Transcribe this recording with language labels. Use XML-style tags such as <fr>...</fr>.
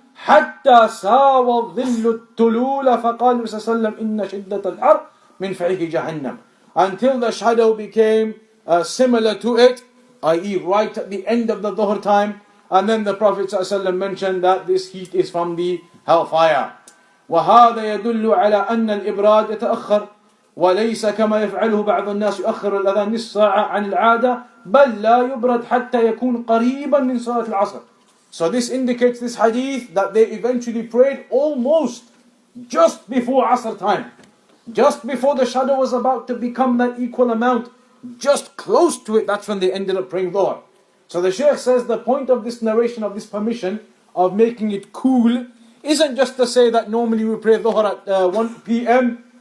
<ar>حَتَّى سَاوَ الظِّلُّ التُّلُولَ فَقَالَ صلى الله عليه وسلم إِنَّ شِدَّةَ الْحَرِّ مِنْ فَعِهِ جَهَنَّمَ.</ar> <en>Until the shadow became similar to it, i.e. right at the end of the Dhuhr time, and then the Prophet ﷺ mentioned that this heat is from the hellfire.</en> <ar>وهذا يدل على أن الإبراد يتأخر وليس كما يفعله بعض الناس يؤخر الأذان نصف ساعة عن العادة بل لا يبرد حتى يكون قريبا من صلاة العصر.</ar> <en>So this indicates, this hadith, that they eventually prayed almost just before Asr time. Just before the shadow was about to become that equal amount, just close to it, that's when they ended up praying Dhuhr. So the Shaykh says the point of this narration, of this permission of making it cool, isn't just to say that normally we pray Dhuhr at 1 p.m.</en>